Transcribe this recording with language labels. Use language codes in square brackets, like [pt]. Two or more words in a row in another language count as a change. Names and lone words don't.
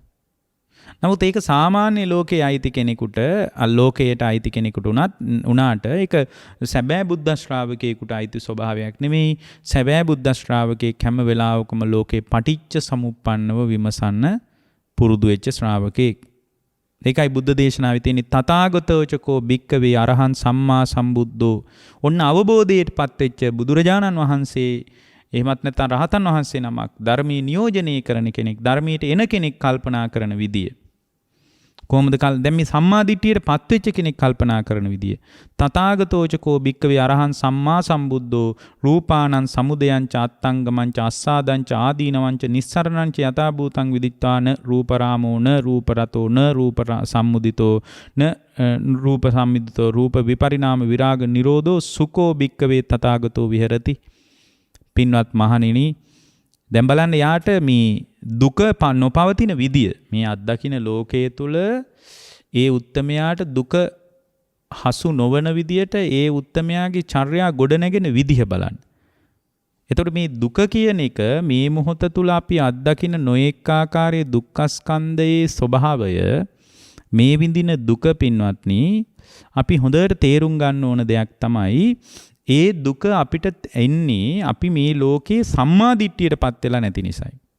[si] නමුත් ඒක සාමාන්‍ය ලෝකයේ අයිති කෙනෙකුට අලෝකයට අයිති කෙනෙකුට උනාට ඒක සැබෑ බුද්ධ ශ්‍රාවකයෙකුට අයිති ස්වභාවයක් නෙමෙයි. සැබෑ බුද්ධ ශ්‍රාවකයෙක් හැම වෙලාවකම ලෝකේ පටිච්ච සමුප්පන්නව විමසන්න පුරුදු වෙච්ච ශ්‍රාවකයෙක්. ඒකයි බුද්ධ දේශනාවේ තියෙන [pi] තථාගතෝචකෝ භික්කවේ අරහං සම්මා සම්බුද්ධෝ. [si] ඔන්න අවබෝධයටපත් වෙච්ච බුදුරජාණන් වහන්සේ එහෙමත් නැත්නම් රහතන් වහන්සේ නමක් ධර්මයේ නියෝජනය කරන කෙනෙක් ධර්මයට එන කෙනෙක් කල්පනා කරන විදිය කොහොමද දැන් මේ සම්මා දිට්ඨියට පත් වෙච්ච කෙනෙක් කල්පනා කරන විදිය [pi] තථාගතෝචකෝ භික්කවේ අරහං සම්මා සම්බුද්ධෝ රූපානං සමුදයං ච අත්තංගමං ච අස්සාදං ච ආදීනවං ච නිස්සරණං ච යථා භූතං විදිත්වාන රූපරාමෝ න රූපරතෝ න රූප සම්මුදිතෝ න රූප සම්මිදිතෝ රූප විපරිණාම විරාග නිරෝධෝ සුකෝ භික්කවේ තථාගතෝ විහෙරති. [si] පින්වත් මහණෙනි දැන් බලන්න යාට මේ දුක නොපවතින විදිය මේ අත්දකින්න ලෝකයේ තුල ඒ උත්තමයාට දුක හසු නොවන විදියට ඒ උත්තමයාගේ චර්යා ගොඩනැගෙන විදිහ බලන්න. එතකොට මේ දුක කියන එක මේ මොහොත තුල අපි අත්දකින්න නොඑක ආකාරයේ දුක්ඛස්කන්ධයේ ස්වභාවය මේ විඳින දුක පින්වත්නි අපි හොඳට තේරුම් ගන්න ඕන දෙයක් තමයි ඒ දුක අපිට එන්නේ අපි මේ ලෝකේ සම්මා දිට්ඨියටපත් වෙලා නැති නිසායි.